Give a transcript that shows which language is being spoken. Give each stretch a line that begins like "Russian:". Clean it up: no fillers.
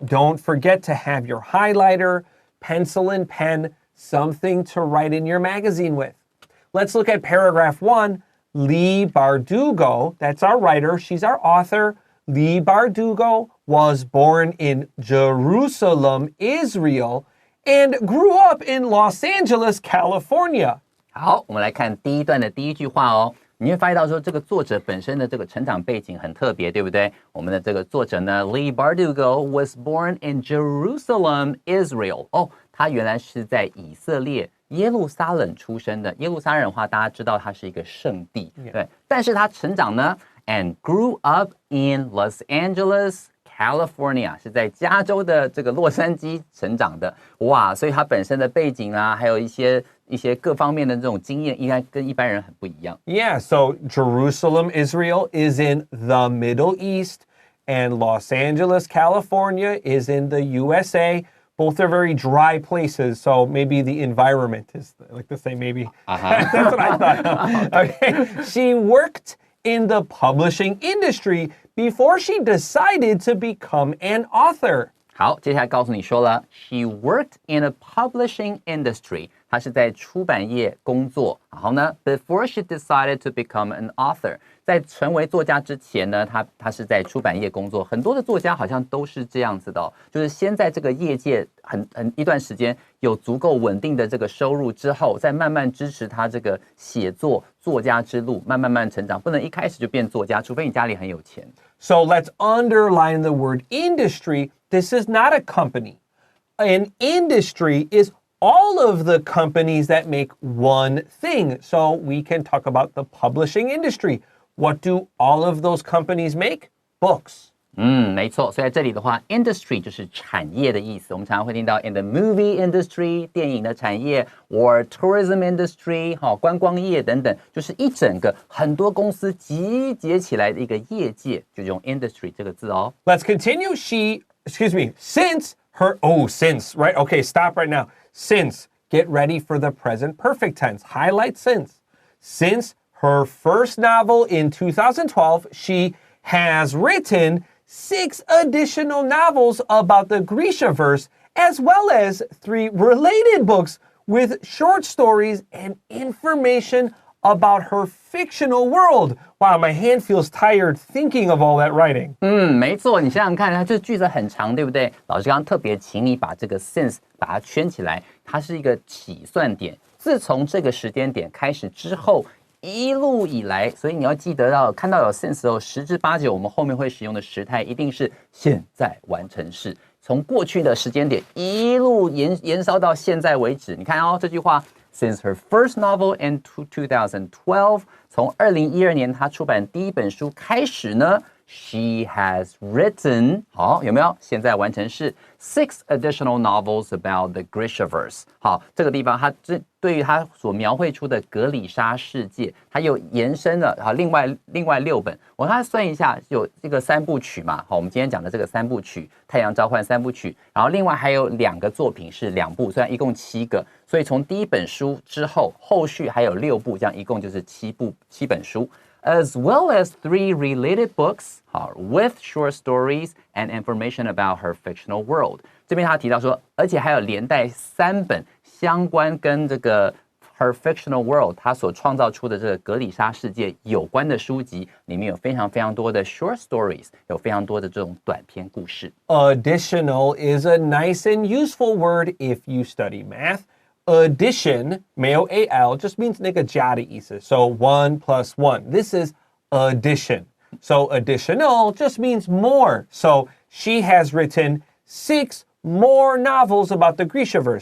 English: Don't forget to have your highlighter, pencil and pen, something to write in your magazine with. Let's look at paragraph 1. Leigh Bardugo, that's our writer, she's our author. Leigh Bardugo was born in Jerusalem, Israel, and grew up in Los Angeles, California.
Chinese: 好，我们来看第一段的第一句话哦。你会发现到说，这个作者本身的这个成长背景很特别，对不对？我们的这个作者呢
English: ，Leigh Bardugo was born in Jerusalem, Israel.
Chinese: 他原来是在以色列耶路撒冷出生的。耶路撒冷的话，大家知道它是一个圣地，对。但是他成长呢 ，
English: and grew up in Los Angeles, California
Chinese: 是在加州的这个洛杉矶成长的。哇，所以他本身的背景啊，还有一些各方面的这种经验，应该跟一般人很不一样。
English: Yeah, so Jerusalem, Israel is in the Middle East, and Los Angeles, California is in the USA. Both are very dry places, so maybe the environment is like the same, maybe. That's what I thought. Okay. She worked in the publishing industry before she decided to become an author.
Chinese: 好，接下来告诉你说了 ，
English: She worked in a publishing industry.
Chinese: 她是在出版业工作。然后呢 ，
English: Before she decided to become an author，
Chinese: 在成为作家之前呢，她是在出版业工作。很多的作家好像都是这样子的就是先在这个业界很一段时间有足够稳定的这个收入之后，再慢慢支持他这个写作作家之路，慢慢成长。不能一开始就变作家，除非你家里很有钱。
English: So let's underline the word industry. This is not a company. An industry is all of the companies that make one thing. So we can talk about the publishing industry. What do all of those companies make? Books.
Chinese: 没错，所以在这里的话 industry 就是产业的意思。我们常常会听到
English: in the movie industry
Chinese: 电影的产业
English: or tourism industry
Chinese: 观光业等等，就是一整个很多公司集结起来的一个业界，就用 industry 这个字哦。
English: Let's continue. Since, right? Okay, stop right now. Since, get ready for the present perfect tense. Highlight since. Since her first novel in 2012, she has written 6 additional novels about the Grishaverse, as well as 3 related books with short stories and information about her fictional world. Wow, my hand feels tired thinking of all that writing.
Chinese: 没错，你想想看，它这句子很长，对不对？老师刚刚特别请你把这个 since 把它圈起来，它是一个起算点。自从这个时间点开始之后，一路以来，所以你要记得到看到有 since 后，10之8九我们后面会使用的时态一定是现在完成式。从过去的时间点一路延烧到现在为止。你看哦，这句话
English: since her first novel in 2012，
Chinese: 从2012年她出版第一本书开始呢。
English: She has written
Chinese: 好，有没有？ 现在完成式
English: 6 additional novels about the Grishaverse。
Chinese: 好，这个地方它对于它所描绘出的格里莎世界，它又延伸了好另外6本。我刚才算一下，有这个3部曲嘛。好，我们今天讲的这个3部曲，太阳召唤3部曲，然后另外还有2个作品是2部，虽然一共7个，所以从第一本书之后，后续还有6部，这样一共就是7本书。
English: As well as 3 related books with short stories and information about her fictional world.
Chinese: 这边他提到说，而且还有连带3本相关跟这个
English: her fictional world
Chinese: 她所创造出的这个格里莎世界有关的书籍，里面有非常非常多的
English: short stories，
Chinese: 有非常多的这种短篇故事。
English: Additional is a nice and useful word if you study math.Addition,
Chinese: 没有
English: al, just means
Chinese: 那个加的意思.
English: So 1 plus 1. This is addition. So additional just means more. So she has written 6 more novels about the Grishaverse.